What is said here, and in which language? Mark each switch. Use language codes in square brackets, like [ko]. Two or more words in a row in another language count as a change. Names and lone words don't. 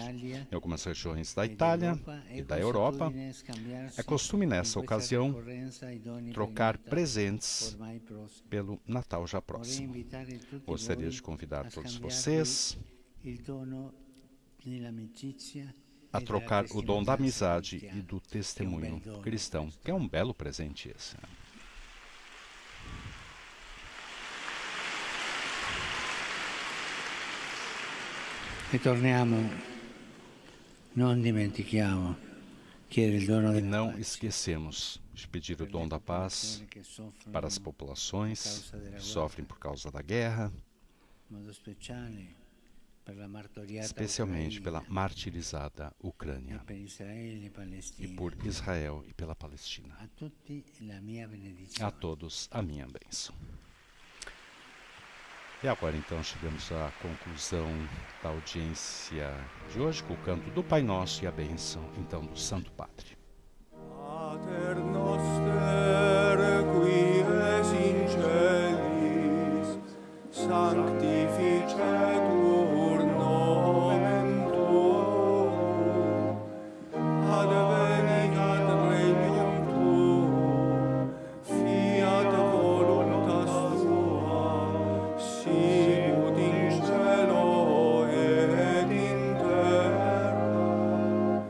[pt] Em algumas regiões da Itália e da Europa, é costume nessa ocasião trocar presentes pelo Natal já próximo. Gostaria de convidar todos vocês a trocar o dom da amizade e do testemunho cristão, que é um belo presente esse. [it] Ritorniamo, non dimentichiamo chiedere il dono [pt] E não esquecemos de pedir o dom da paz para as populações que sofrem por causa da guerra, especialmente pela martirizada Ucrânia e por Israel e pela Palestina. A todos a minha bênção. E agora então chegamos à conclusão da audiência de hoje com o canto do Pai Nosso e a bênção então do Santo Padre. [la] Pater noster, qui es in celis, sanctificetur nomen tuum, adveniat regnum tuum, fiat voluntas tua, sicut in cielo et in terra.